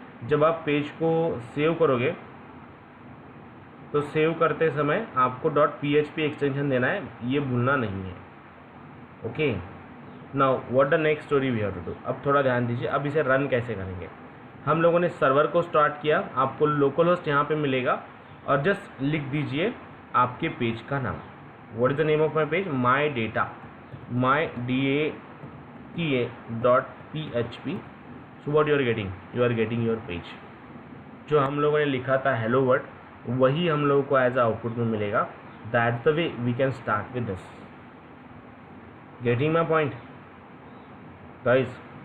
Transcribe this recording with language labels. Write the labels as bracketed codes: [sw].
[hi] जब आप पेज को सेव करोगे तो सेव करते समय आपको .php एक्सटेंशन देना है, ये भूलना नहीं है. [en] Okay, now what the next story we have to do. [hi] अब थोड़ा ध्यान दीजिए, अब इसे रन कैसे करेंगे. हम लोगों ने सर्वर को स्टार्ट किया, आपको लोकल होस्ट यहाँ पे मिलेगा और जस्ट लिख दीजिए आपके पेज का नाम. [en] What is the name of my page, mydata, mydata.php. So what you are getting? You are getting your page. [hi] जो हम लोगों ने लिखा था हेलो वर्ड, वही हम लोगों को एज आउटपुट में मिलेगा. [en] That the way we can start with this. Getting my point guys?